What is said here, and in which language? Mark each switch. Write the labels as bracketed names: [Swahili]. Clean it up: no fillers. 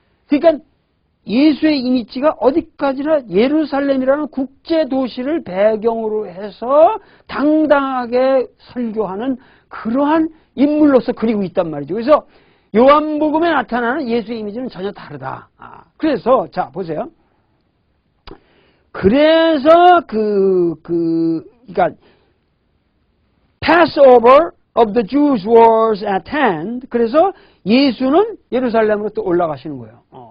[Korean] 그러니까 예수의 이미지가 어디까지나 예루살렘이라는 국제도시를 배경으로 해서 당당하게 설교하는 그러한 인물로서 그리고 있단 말이죠. 그래서 요한복음에 나타나는 예수의 이미지는 전혀 다르다. 그래서 자 보세요. 그래서 그러니까 [English] Passover of the Jews was at hand. [Korean] 그래서 예수는 예루살렘으로 또 올라가시는 거예요.